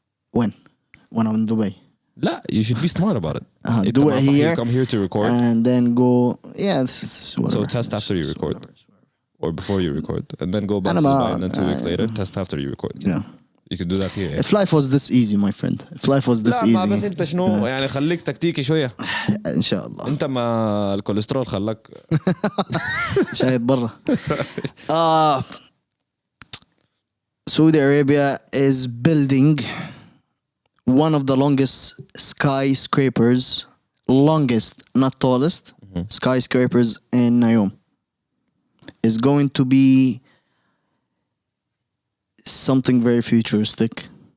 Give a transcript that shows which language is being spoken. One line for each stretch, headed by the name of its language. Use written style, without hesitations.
English: When? When I'm in Dubai. لا, you should be smart about it. Do it here. You come here to record. And then go. Yeah, this is whatever. So test after you record. Or before you record. And then go back to And Dubai. And then 2 weeks later, test after you record. Yeah. You can do that here. If life was this easy, my friend. If life was this
Arabic: لا ما بس
English: easy.
Arabic: انت شنو يعني خليك تكتيكي شوية. إن شاء الله. انت ما الكوليسترول خلاك. شايف برا.
English: Saudi Arabia is building one of the longest skyscrapers, longest, not tallest, skyscrapers in Nayom. Is going to be something very futuristic.